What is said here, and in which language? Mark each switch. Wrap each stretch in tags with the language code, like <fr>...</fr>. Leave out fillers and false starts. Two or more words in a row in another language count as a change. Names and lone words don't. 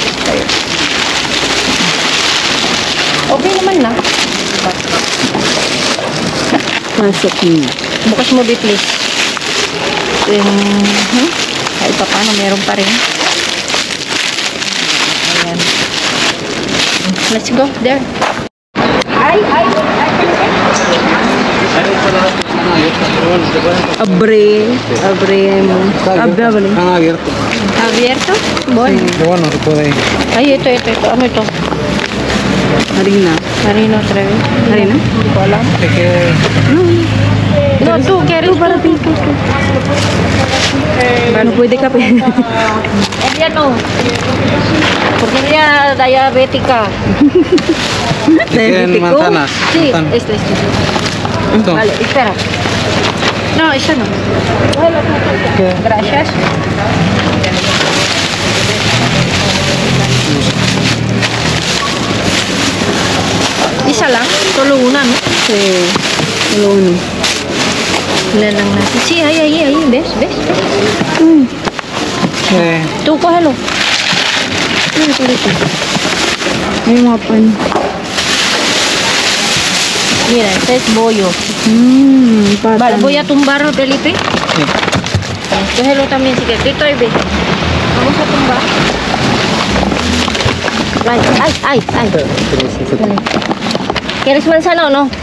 <tl>Sa'yo. Okay naman na. Pasok niyo. Bukas mo, B, please. Kahit pa paano, meron pa rin. Ayan.</tl> <en>Let's go, there. Ay!</en> <es>Abre mo. Abre. Han abierto. Abierto? Bueno. Bueno, se puede.</es> <tl>Ay, ito. Ano ito? Harina.</tl> <es>Harina otra vez. Harina?</es> <tl>Hindi ko alam.</tl> <es>Es que No, tú, ¿quieres para ti?</es> <tl>Paano pwede ka pa?</tl> <es>Ella no. Porque ella diabética. quieren manzanas. Sí, Manzanas. este. Esto. Vale, espera. No, esa no. Gracias.</es> <tl>Isa lang?</tl> <es>Solo una, ¿no? Sí. Solo uno.</es> <tl>Ilan lang natin.</tl> <es>Sí, ahí. ¿Ves? Tú, cógelo.</es> <tl>May mga pan.</tl> <es>Mira, este es bollo. Patan. Vale, voy a tumbar, Felipe. Cógelo también, si quieres. Dito, ahí ve. Vamos a tumbar. Ay. Vale. ¿Quieres manzana o no?</es>